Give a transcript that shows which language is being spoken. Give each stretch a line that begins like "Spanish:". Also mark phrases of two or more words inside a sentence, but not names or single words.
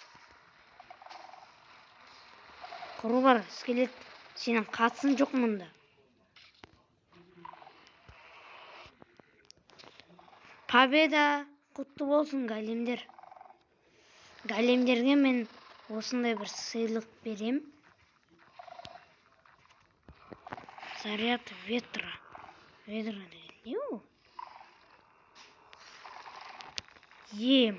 Kazakh: Құры бар, скелет. Сенің қатысын жоқ мұнда. Победа құтты болсын, големдер. Големдерге мен осындай бір сыйлық берем.
Russian: Заряд ветра.
Kazakh: Ветра не ол? Ем.